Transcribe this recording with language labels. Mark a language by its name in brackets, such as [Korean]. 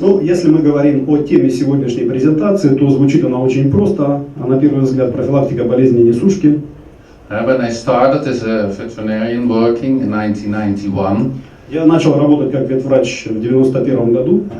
[Russian] Ну, если мы говорим о теме сегодняшней презентации, то звучит она очень просто. А на первый взгляд профилактика болезней несушки. [English] When I started as a veterinarian working in 1991, [Russian] я начал работать как ветврач в 91 году.